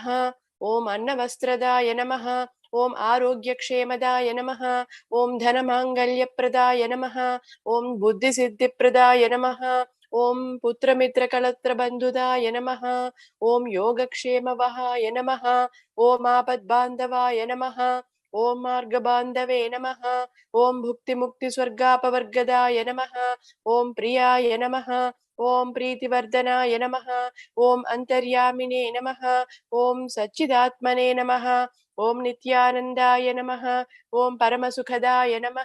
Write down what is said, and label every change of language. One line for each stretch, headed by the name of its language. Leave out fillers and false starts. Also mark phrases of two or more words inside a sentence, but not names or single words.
Sanskrit: ओम अन्नवस्त्रदाय नमः. ओम आरोग्यक्षेमदाय नमः. ओम धनमांगल्यप्रदाय नमः. ओम बुद्धिसिद्धिप्रदाय नमः. ओम पुत्रमित्रकलत्रबन्धुदाय नमः. ओम योगक्षेमवहाय नमः. ओम आपद्बान्धवाय नमः. ఓం మార్గబాంధవే నమః. ఓం భుక్తి ముక్తి స్వర్గాపవర్గదాయ నమః. ఓం ప్రియాయ నమః. ఓం ప్రీతివర్ధనాయ నమః. ఓం అంతర్యామినే నమః. ఓం సచ్చిదాత్మనే నమః. ఓం నిత్యానందాయ నమః. ఓం పరమసుఖదాయ నమః.